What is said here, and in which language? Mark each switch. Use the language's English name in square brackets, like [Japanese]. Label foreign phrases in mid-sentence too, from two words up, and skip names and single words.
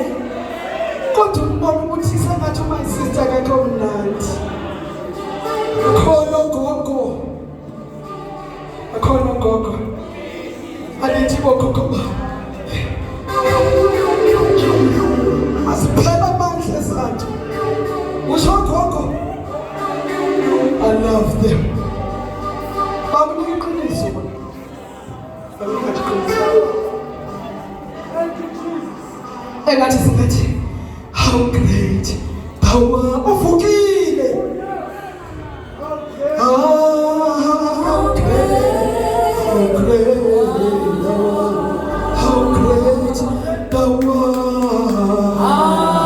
[Zulu] Kodwa ubona ukuthi sengathi [English] my sister [Zulu] akekho mnandi. Akhona gogo. Alithi bogogo. Asiphela amandla esantu. Usho gogo. [English] I love them. [Zulu] Bakunika iqiniso bona. Bakunika iqiniso. Engathi singathi [English] how great thou art. [Zulu] Uvukile. [English] How great thou art.